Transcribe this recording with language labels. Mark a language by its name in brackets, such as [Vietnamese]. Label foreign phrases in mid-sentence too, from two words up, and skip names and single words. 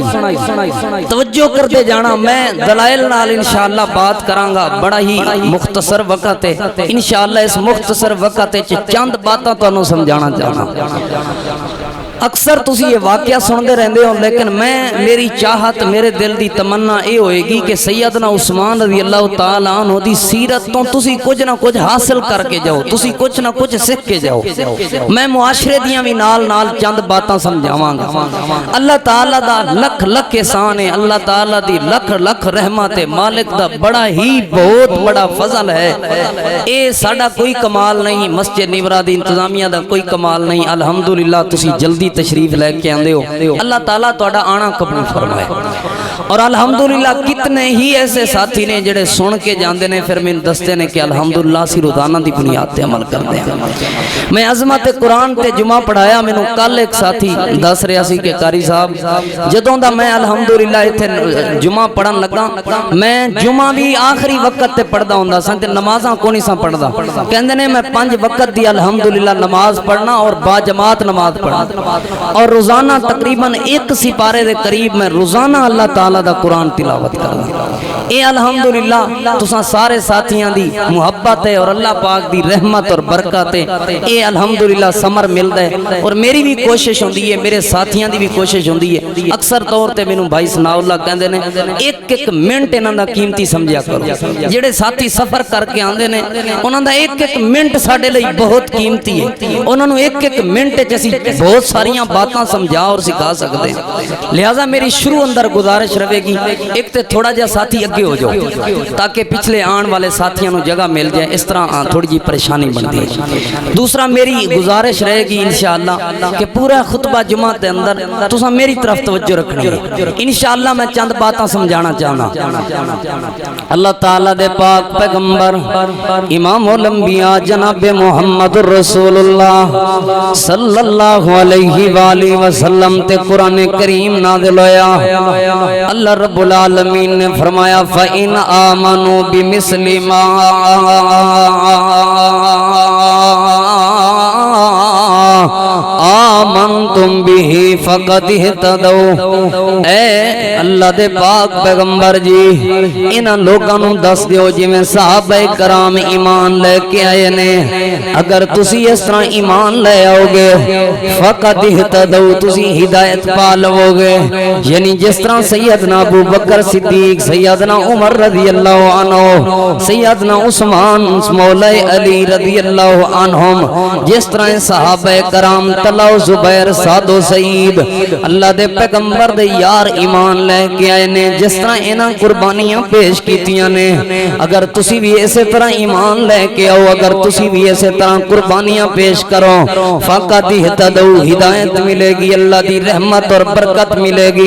[Punjabi] توجہ کرتے جانا، میں دلائل نال انشاءاللہ بات کراں گا، بڑا ہی مختصر وقت ہے، انشاءاللہ اس مختصر وقت وچ چند باتاں تو سمجھانا چاہنا۔ اکثر تسی یہ واقعہ سنتے رہندے ہو، لیکن میری چاہت میرے دل دی تمنا یہ ہوئے گی کہ سیدنا عثمان [Arabic] رضی اللہ تعالی عنہ [Punjabi] دی سیرت تو تسی کچھ نہ کچھ حاصل کر کے جاؤ، تسی کچھ نہ کچھ سکھ کے جاؤ۔ میں معاشرے دیاں بھی نال چند باتاں سمجھاواں گا۔ اللہ تعالی دا لکھ لکھ احسان ہے، اللہ تعالی دی لکھ لکھ رحمت ہے، مالک دا بڑا ہی بہت بڑا فضل ہے۔ اے ساڈا کوئی کمال نہیں، مسجد نورہ دی انتظامیہ دا کوئی کمال نہیں، الحمدللہ تسی جلدی تشریف لے کے آندے ہو، اللہ تعالیٰ تہاڈا آنا قبول فرمائے۔ اور الحمدللہ کتنے ہی ایسے ساتھی نے جڑے سن کے جاندے نے پھر میں دستے نے کہ الحمدللہ سی روزانہ دی بنیاد تے عمل کردے ہیں۔ میں عظمت قرآن تے جمعہ پڑھایا، مینوں کل ایک ساتھی دس رہا سی کہ قاری صاحب جدوں دا میں الحمدللہ ایتھے جمعہ پڑھن لگا، میں جمعہ بھی آخری وقت تے پڑھدا ہوندا سا تے نمازاں کو نہیں سا پڑھدا، کہندے نے میں 5 وقت دی الحمدللہ نماز پڑھنا اور با جماعت نماز پڑھنا، اور روزانہ تقریباً 1 سپارے دے قریب میں روزانہ اللہ تعالیٰ دا قرآن تلاوت کرنا۔ اے الحمدللہ تساں سارے ساتھیاں دی محبت ہے اور اللہ پاک دی رحمت اور برکت ہے، اے الحمدللہ ثمر ملدا ہے۔ اور میری بھی کوشش ہوندی ہے، میرے ساتھیاں دی بھی کوشش ہوندی ہے، اکثر طور تے مینوں بھائی ثناء اللہ کہندے نے ایک منٹ انہاں دا قیمتی سمجھیا کرو، جڑے ساتھی سفر کر کے آندے نے انہاں دا ایک منٹ ساڈے لئی بہت قیمتی ہے، انہاں نوں ایک منٹ وچ اسی بہت ساریاں باتاں سمجھا اور سکھا سکتے ہیں۔ لہٰذا میری شروع اندر گزارش رہے گی، ایک تے تھوڑا جا ساتھی اگے ہو جاؤ تاکہ پچھلے آن والے ساتھیوں نو جگہ مل جائے، اس طرح تھوڑی جی پریشانی بنتی ہے۔ دوسرا میری گزارش رہے گی انشاءاللہ کہ پورا خطبہ جمعہ دے اندر تساں میری طرف توجہ رکھنی ہے، انشاءاللہ میں چند باتاں سمجھانا چاہنا۔ اللہ تعالیٰ دے پاک پیغمبر امام الانبیاء جناب محمد رسول اللہ صلی اللہ علیہ وآلہ وسلم تے قرآن کریم نازل ہویا، اللہ رب العالمین نے فرمایا [Arabic] فَإِنْ آمَنُوا بِمِثْلِ مَا آمنتم به فقد اهتدوا۔ [Punjabi] اے اللہ دے پاک پیغمبر جی انہاں لوکاں نوں دس دیو جویں صحابہ کرام ایمان لے کے آئے نے، اگر تسی اس طرح ایمان لے آؤ گے [Arabic] فقد اهتدوا [Punjabi] تسی ہدایت پا لو گے، یعنی جس طرح سیدنا ابو بکر صدیق، سیدنا عمر [Arabic] رضی اللہ عنہ، [Punjabi] سیدنا عثمان مولا علی [Arabic] رضی اللہ عنہم، [Punjabi] جس طرح صحابہ کرام طلحہ زبیر سعد و سعید اللہ دے پیغمبر دے یار ایمان لے کے آئے نے، جس طرح انہاں قربانیاں پیش کیتیاں نے، اگر تسی بھی اسی طرح ایمان لے کے آؤ، اگر تسی بھی اسی طرح قربانیاں پیش کرو [Arabic] فقط اہتدوا [Punjabi] ہدایت ملے گی، اللہ دی رحمت اور برکت ملے گی۔